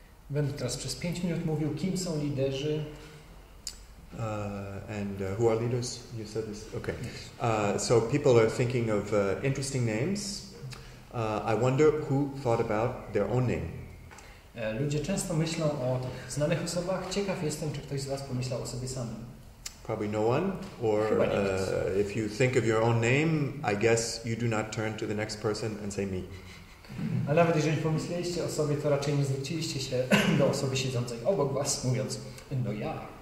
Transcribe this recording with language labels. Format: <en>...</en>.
<pl>Będę teraz przez 5 minut mówił, kim są liderzy.</pl> <en>And who are leaders? You said this? Okay. So people are thinking of interesting names. I wonder who thought about their own name.</en> <pl>Ludzie często myślą o tych znanych osobach. Ciekaw jestem, czy ktoś z was pomyślał o sobie samym.</pl> <en>Probably no one. Or if you think of your own name, I guess you do not turn to the next person and say me.</en> <pl>A nawet jeżeli pomyśleliście o sobie, to raczej nie zwróciliście się do osoby siedzącej obok was, mówiąc, no ja.</pl>